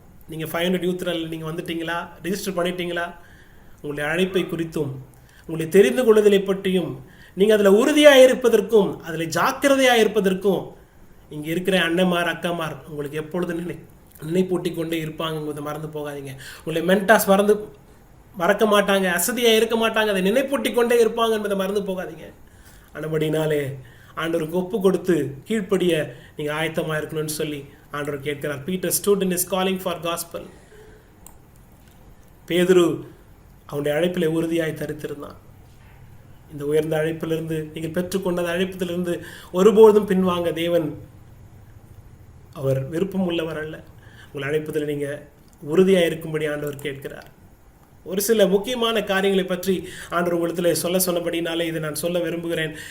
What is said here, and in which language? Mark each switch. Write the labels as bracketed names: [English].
[Tamil] நீங்கள் 500 யூத் ரேலியில் நீங்கள் வந்துட்டீங்களா, ரிஜிஸ்டர் பண்ணிட்டீங்களா, உங்களுடைய அழைப்பை குறித்தும் உங்களுடைய தெரிந்து கொள்ளுதலை பற்றியும் நீங்கள் அதில் உறுதியாக இருப்பதற்கும் அதில் ஜாக்கிரதையாக இருப்பதற்கும் இங்கே இருக்கிற அண்ணன்மார் அக்காமார் உங்களுக்கு எப்பொழுது நினைப்பூட்டி கொண்டே இருப்பாங்க. மறந்து போகாதீங்க. உங்களை மென்டாஸ் மறக்க மாட்டாங்க, அசதியாக இருக்க மாட்டாங்க, அதை நினைப்பூட்டி கொண்டே இருப்பாங்க என்பதை மறந்து போகாதீங்க. ஆனபடினாலே ஆண்டவருக்கு ஒப்பு கொடுத்து கீழ்ப்படிய நீங்கள் ஆயத்தமாக இருக்கணும்னு சொல்லி ஆண்டவர் கேட்கிறார். [English] Peter stood in his calling for gospel. [Tamil] பேதுரு அவனுடைய அழைப்பில் உறுதியாய் தரித்திருந்தான். இந்த உயர்ந்த அழைப்பிலிருந்து நீங்கள் பெற்றுக்கொண்ட அழைப்பதிலிருந்து ஒருபோதும் பின்வாங்க தேவன் அவர் விருப்பம் உள்ளவர் அல்ல. உங்கள் அழைப்பதில் நீங்கள் உறுதியாக இருக்கும்படி ஆண்டவர் கேட்கிறார். ஒரு சில முக்கியமான காரியங்களை பற்றி ஆண்டவர் உங்களிடத்தில் சொன்னபடினாலே இதை நான் சொல்ல விரும்புகிறேன்.